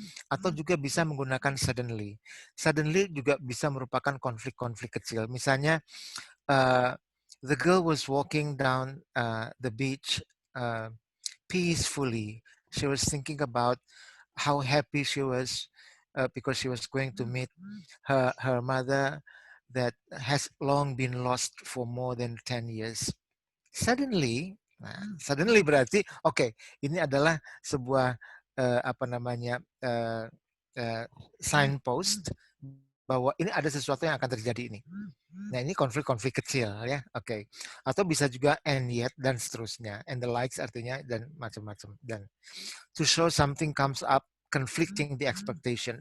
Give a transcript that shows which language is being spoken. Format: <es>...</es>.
<id>Atau juga bisa menggunakan suddenly. Suddenly juga bisa merupakan konflik-konflik kecil.</id> <en>Misalnya, the girl was walking down the beach uh, peacefully. She was thinking about how happy she was because she was going to meet her mother that has long been lost for more than 10 years.</en> <id>Suddenly, suddenly berarti oke, ini adalah sebuah apa namanya signpost bahwa ini ada sesuatu yang akan terjadi ini. Nah, ini konflik-konflik kecil ya. Oke. Atau bisa juga</id> <en>and yet</en> <id>dan seterusnya.</id> <en>And the likes</en> <id>artinya dan macam-macam. Dan</id> <en>to show something comes up conflicting the expectation.</en>